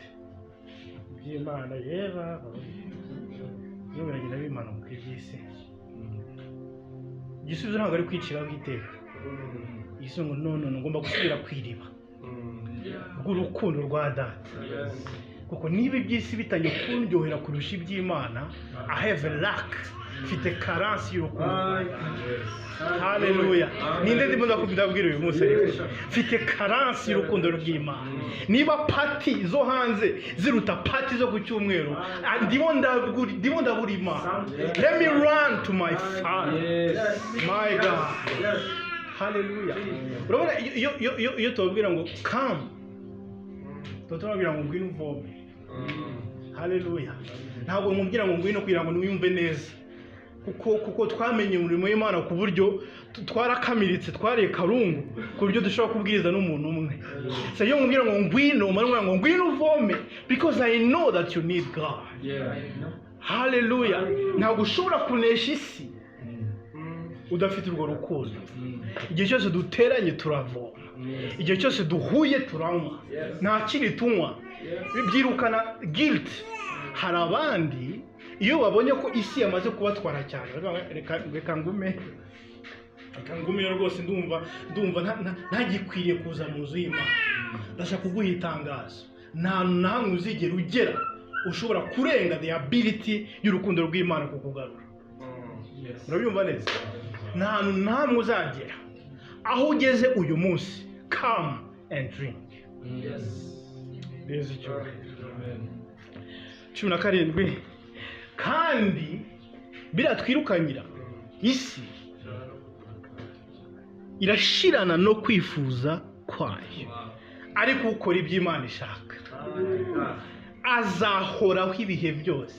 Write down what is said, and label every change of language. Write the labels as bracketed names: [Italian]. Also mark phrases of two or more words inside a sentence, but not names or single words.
[Kinyarwanda] By'Imana yeba biragenda bimanuka iby'isi. Igisubizo ntabwo ari kwicira bw'iteka. Igisubizo ngo no ngomba gusubira kwiriba rw'urukundo rwa Data. kuko niba iby'isi bitangiye kundyohera kurusha iby'Imana, [English] I have a lack, [Kinyarwanda] mfite karansi y'urukundo. Haleluya. Ninde ndimo ndakubwira uyu munsi ariko mfite karansi y'urukundo rw'Imana. Niba pati zo hanze ziruta pati zo ku cyumweru, ndimo ndabura Imana. [English] Let me run to my Father. My God. [Kinyarwanda] Haleluya. Urabona iyo tubabwira ngo come, tubabwira ngo ngwino uvome. Haleluya. Ntabwo mubwira ngo ngwino kugira ngo niwumve neza, kuko twamenye umurimo w'Imana ku buryo twarakamiritse, twariye karungu ku buryo dushobora kubwiriza n'umuntu umwe. So iyo mubwira ngo ngwino, umara ngo ngwino uvome, [English] because I know that you need God. [Kinyarwanda] Haleluya. Ntabwo ushobora kunesha isi udafite urwo rukundo. Igihe cyose duteranye turavoma, igihe cyose duhuye turanywa, nta kindi tunywa. Byirukana guilt. Hari abandi iyo babonye ko isi yamaze kubatwara cyane, reka ngume rwose, ndumva ntagikwiriye kuza mu nzu y'Imana. Ndashaka kuguha itangazo, nta namwe uzigera ugera ushobora kurenga [English] the ability [Kinyarwanda] y'urukundo rw'Imana kukugarura. Urabyumva neza? Nta namwe uzagera aho ugeze uyu munsi. [English] Come and drink. [Kinyarwanda] Yesu cyo 17. Kandi biratwirukanyira, isi irashirana no kwifuza kwayo, ariko ukora iby'Imana ishaka azahoraho ibihe byose.